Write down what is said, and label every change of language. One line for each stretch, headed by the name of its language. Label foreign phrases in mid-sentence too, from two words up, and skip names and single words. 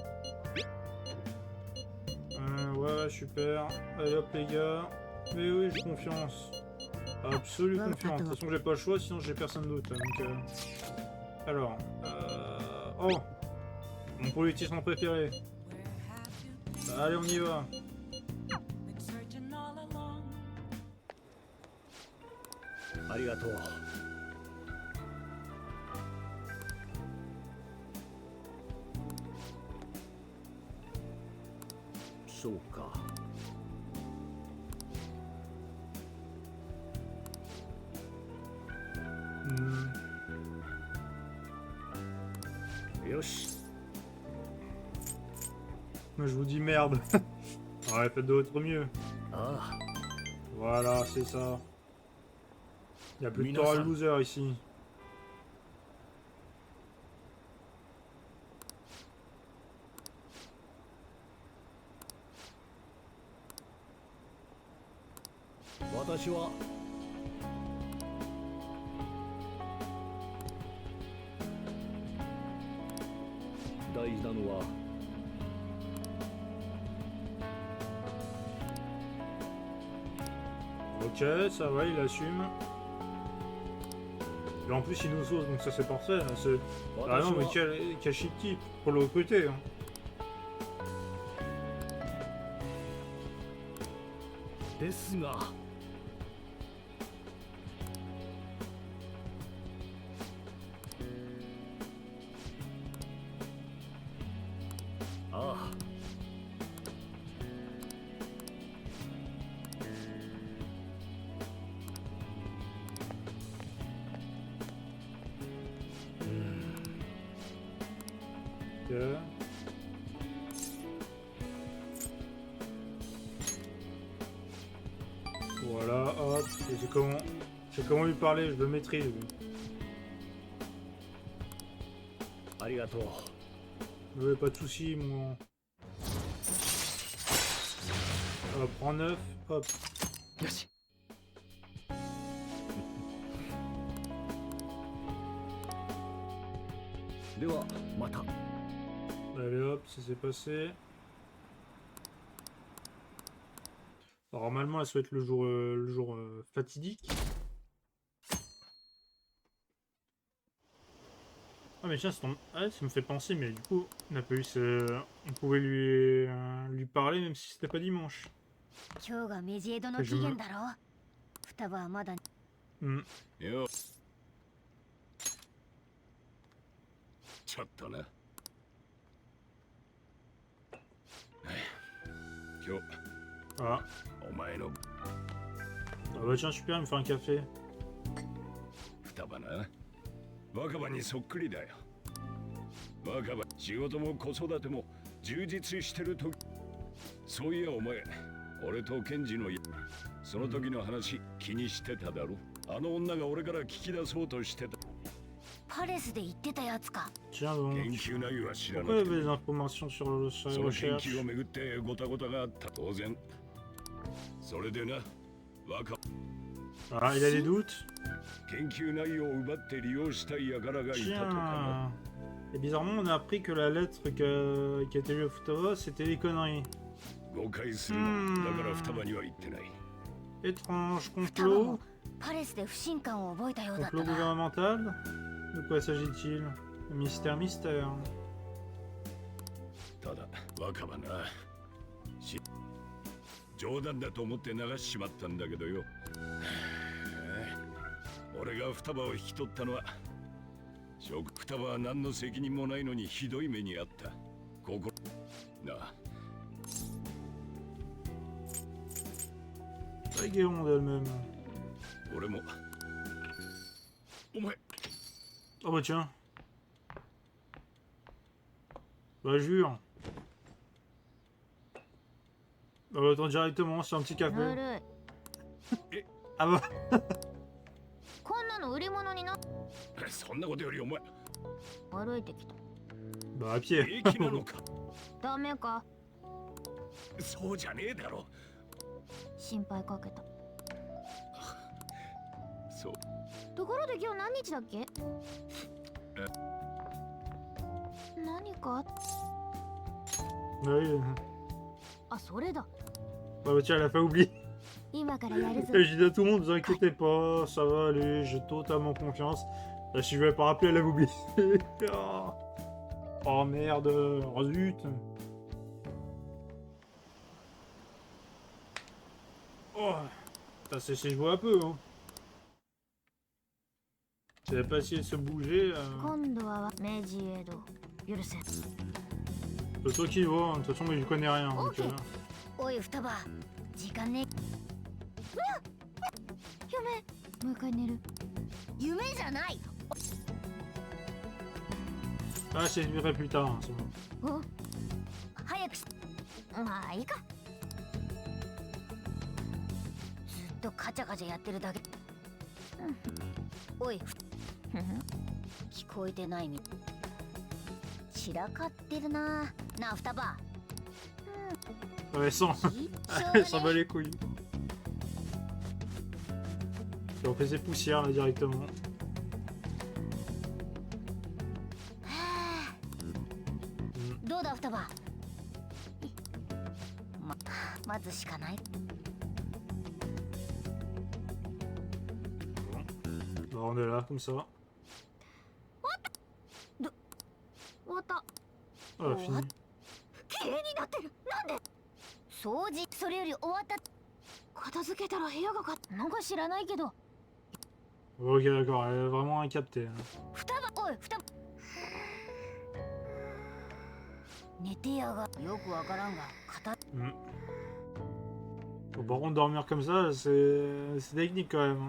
French: Ouais, super. Allez hop, les gars. Mais oui, j'ai confiance. Absolue confiance. De toute façon, j'ai pas le choix, sinon j'ai personne d'autre. Donc, alors, oh, mon politicien préféré. Allez, on y va.
Japanese: Arigato. そうか。よし。
French: Moi, je vous dis merde. Ouais, faites d'autres mieux. Ah, Voilà, c'est ça. Il y a plus de temps à loser ici.
Japanese: 私は大事なのは
French: Ok, ça va, il assume. Et en plus, il nous sauce, donc ça c'est parfait. Là, c'est... Ah non, mais quel chic type pour le recruter. Hein.
Japanese: ですが ああ
French: Ok. Voilà, hop. Et j'ai comment lui parler, je le maîtrise. Lui.
Japanese: ありがとう
French: Ouais, pas de soucis, moi. Hop, prends 9, hop.
Japanese: よしではまた
French: Allez hop, ça s'est passé. Normalement, là, ça va être le jour fatidique. Ah mais tiens, ça me fait penser, mais du coup, on a pas eu on pouvait lui parler même si c'était pas dimanche.
Japanese: 今日がメジエドの期限だろ。双葉はまだ。 Hmm. よちょっとな今日 Ah. お前の
French: Ah bah tiens, super, il me fait un café.
Japanese: 双葉な若葉にそっくりだよ若葉仕事も子育ても充実してるとそういやお前俺とケンジのその時の話気にしてただろあの女が俺から聞き出そうとしてたパレスで言ってたやつか。
French: Tiens donc.
Japanese: 研究内容は知らな
French: Pourquoi il y
Japanese: く
French: avait
Japanese: て
French: des informations sur
Japanese: そ
French: les
Japanese: の研
French: recherches?
Japanese: 究をめぐってごたごたがあった当然それでな若
French: Ah, il a des doutes?
Japanese: 研究内容を奪って利用したい輩がいたとか
French: Tiens. Et bizarrement, on a appris que la lettre qui a été lue à Futaba, c'était des conneries.
Japanese: な誤解するなだから双葉には言ってない
French: Étrange
Japanese: 双葉も
French: complot.
Japanese: パレスで不信感を覚えたようだった
French: Complot
Japanese: な。
French: gouvernemental? De quoi s'agit-il? Mystère, mystère.
Japanese: ただ若葉な冗談だと思って流しちまったんだけどよ俺が双葉を引き取ったのは双葉は何の責任もないのにひどい目にあったここなあ
French: Régayons d'elle-même.
Japanese: 俺もお前
French: Oh bah tiens. Bah jure. Bah attends directement, c'est un petit
Japanese: ぬ
French: café.
Japanese: るい
French: Ah bah.
Japanese: こんなの売り物になそんなことよりお前歩いてきた
French: Bah à pied.
Japanese: 平気なのかダメかそうじゃねえだろ心配かけたそうところで今日何日だっけ何か
French: Oui.
Japanese: あそれだ
French: Bah tiens, elle a fait oublier.
Japanese: 今からやるぞ
French: Et je dis à tout le monde, ne vous inquiétez pas, ça va aller, j'ai totalement confiance. Là, si je vais pas rappeler, elle a oublié. Oh. Oh merde, oh zut. Oh, ça c'est joué un peu. Hein. Elle a pas essayé de se bouger.
Japanese: 今度はメジエド許せ
French: C'est toi qui vois, hein. De toute façon, moi je connais rien. Donc, Ok.
Japanese: おい双葉時間ね夢もう一回寝る夢じゃない。
French: Ah, je verrai plus tard, hein, c'est bon.
Japanese: お早くし。まあいいか。ずっとカチャカチャやってるだけ。おい。聞こえてないみ。散らかってるな。なあ双葉。
French: Ouais, elle s'en bat les couilles. Et on fait ses poussières là directement.
Japanese: どうだ双葉。待つしかない。
French: Bah, on est là, comme ça.
Japanese: 終わった
French: Ah, fini.
Japanese: 綺麗になってるなんで掃除それより終わった。片付けたら部屋がなんか知らないけど
French: Ok, d'accord, elle est vraiment incaptée. Hein.
Japanese: 双葉おい双葉。寝てやがよくわからんが片。
French: Bon, par contre, dormir comme ça, c'est technique quand même.